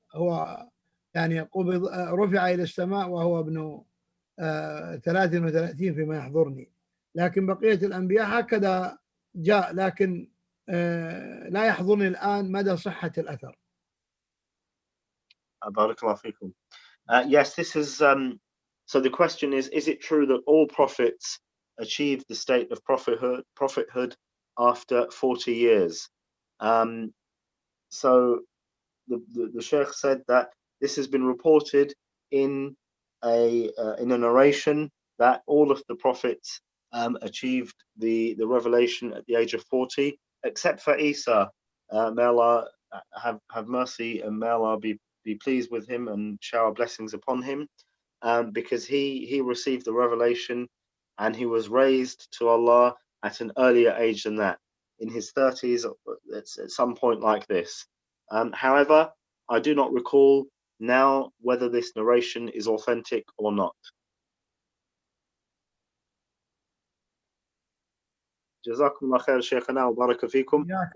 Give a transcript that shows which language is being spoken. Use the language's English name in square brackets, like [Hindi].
[Arabic] هو يعني قبض رفع إلى السماء وهو ابن 33 فيما يحضرني، لكن بقية الأنبياء هكذا جاء، لكن لا يحضرني الآن مدى صحة الأثر. بارك الله فيكم. [English] Yes, this is so the question is it true that all prophets achieved the state of prophethood after 40 years? So the Sheikh said that this has been reported in a narration that all of the prophets achieved the revelation at the age of 40, except for Isa. May Allah have mercy, and may Allah be pleased with him and shower blessings upon him, because he received the revelation and he was raised to Allah at an earlier age than that, in his 30s at some point like this. However, I do not recall now whether this narration is authentic or not. [Arabic] جزاكم الله خير شيخنا وبارك فيكم.